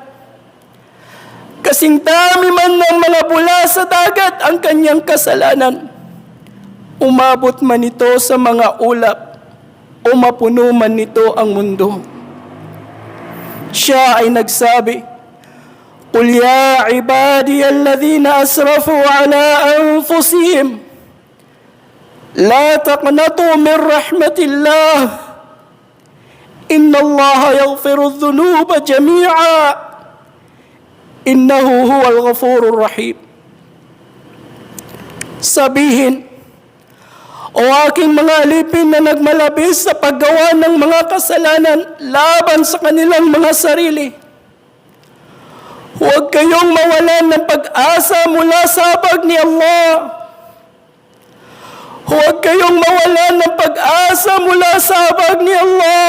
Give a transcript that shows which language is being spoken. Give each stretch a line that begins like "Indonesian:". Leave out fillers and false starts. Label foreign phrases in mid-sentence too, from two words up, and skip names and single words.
Filipino: Kasing dami man ng mga bula sa dagat ang kanyang kasalanan, umabot man ito sa mga ulap o mapuno man nito ang mundo. Siya ay nagsabi,
Arabic: "قل يا عبادي الذين أسرفوا على أنفسهم لا تقنطوا من رحمة الله إن الله يغفر الذنوب جميعا إنه هو الغفور الرحيم."
Filipino: Sabihin, O aking mga alipin na nagmalabis sa paggawa ng mga kasalanan laban sa kanilang mga sarili, huwag kayong mawalan ng pag-asa mula sa habag ni Allah. Huwag kayong mawalan ng pag-asa mula sa habag ni Allah.